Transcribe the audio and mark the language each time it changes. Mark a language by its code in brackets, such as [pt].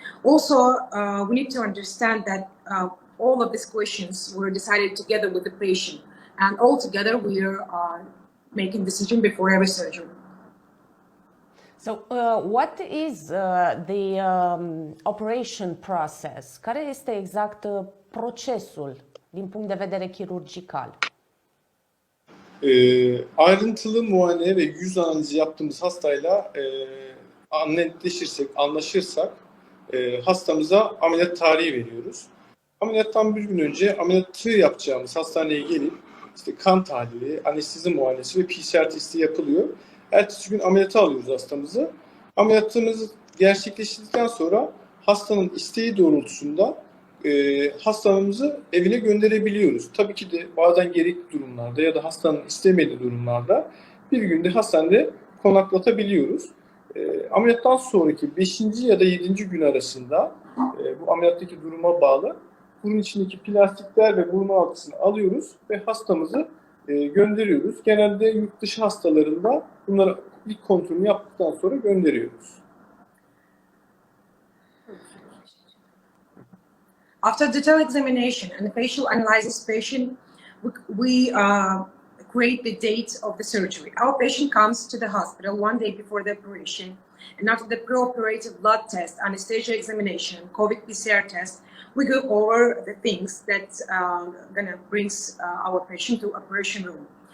[en] Also, we need to understand that all of these questions were decided together with the patient, and all together we are making decision before every surgery. So, what is the operation process? [ro] Care este exact procesul din punct de vedere chirurgical? [tr] Ayrıntılı muayene ve yüz analizi yaptığımız hastayla netleşirsek, anlaşırsak hastamıza ameliyat tarihi veriyoruz. Ameliyattan bir gün önce ameliyatı yapacağımız hastaneye gelip işte kan tahlili, anestezi muayenesi ve PCR testi yapılıyor. Ertesi gün ameliyata alıyoruz hastamızı. Ameliyatımız gerçekleştirdikten sonra hastanın isteği doğrultusunda hastamızı evine gönderebiliyoruz. Tabii ki de bazen gerekli durumlarda ya da hastanın istemediği durumlarda bir günde hastanede konaklatabiliyoruz. Ameliyattan sonraki 5. ya da 7. gün arasında bu ameliyattaki duruma bağlı burun içindeki plastikler ve burun altısını alıyoruz ve hastamızı gönderiyoruz. Genelde yurt dışı hastalarında bunları ilk kontrolünü yaptıktan sonra gönderiyoruz. [en] After detailed examination and facial analysis patient, we create the date of the surgery. Our patient comes to the hospital one day before the operation, and after the pre-operative blood test, anesthesia examination, COVID PCR test, we go over the things that gonna brings our patient to operation room.